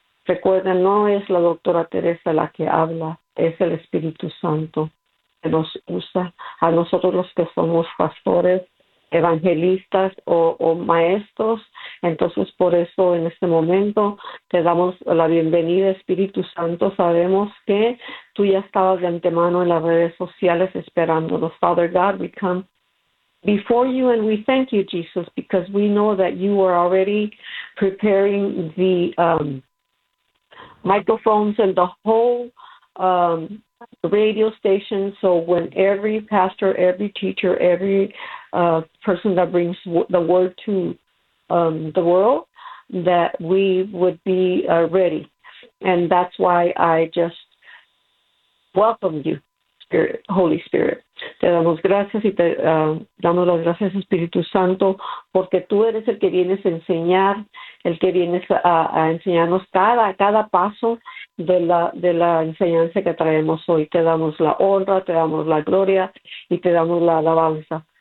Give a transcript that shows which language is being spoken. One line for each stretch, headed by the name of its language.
Spanish: Recuerden, no es la doctora Teresa la que habla, es el Espíritu Santo que nos usa a nosotros los que somos pastores, evangelistas o maestros. Entonces, por eso en este momento te damos la bienvenida, Espíritu Santo. Sabemos que tú ya estabas de antemano en las redes sociales esperándonos.
English: Father God, we come before you and we thank you, Jesus, because we know that you are already preparing the microphones and the whole radio station. So when every pastor, every teacher, every person that brings the word to the world, that we would be ready. And that's why I just welcome you, Spirit, Holy Spirit.
Spanish: Te damos gracias y te damos las gracias, Espíritu Santo, porque tú eres el que vienes a enseñar, el que vienes a enseñarnos cada paso de la enseñanza que traemos hoy. Te damos la honra, te damos la gloria y te damos la alabanza.